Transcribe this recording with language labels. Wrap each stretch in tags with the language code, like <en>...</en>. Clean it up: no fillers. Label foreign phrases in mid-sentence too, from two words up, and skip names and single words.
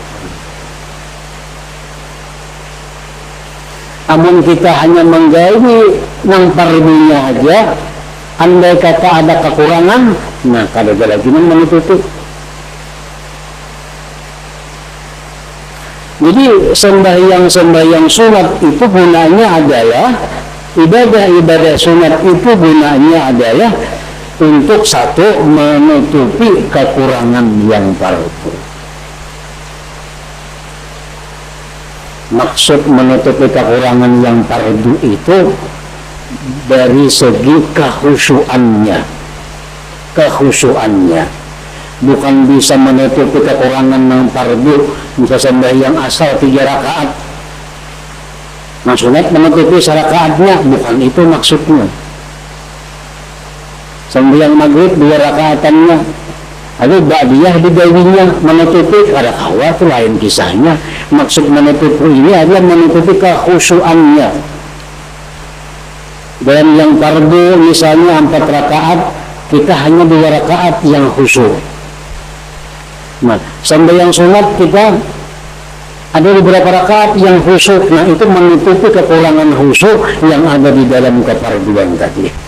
<bjn>Namun kita hanya menggawi yang fardunya aja, andai kata ada kekurangan, nah kada ada lagi menutupi.</bjn> <id>Jadi sembahyang sunat itu gunanya adalah ibadah sunat itu gunanya adalah untuk satu, menutupi kekurangan yang fardu. Maksud menutupi kekurangan yang fardu itu dari segi kekhusyuannya, bukan bisa menutupi kekurangan yang fardu. Bisa sembahyang asal 3 rakaat, nah sunat menutupi rakaatnya, bukan itu maksudnya.</id> <bjn>Sembahyang maghrib 2 rakaatannya, lalu ba'diyah digawinya, menutupi kada kawa, itu lain kisahnya.</bjn> <id>Maksud menutupi ini adalah menutupi kekhusyuannya. Dan yang fardu misalnya 4 rakaat, kita hanya 2 rakaat yang khusyuk. Nah, sembahyang sunat kita ada beberapa rakaat yang khusyuk. Nah, itu menutupi kekurangan khusyuk yang ada di dalam kefarduan tadi.</id>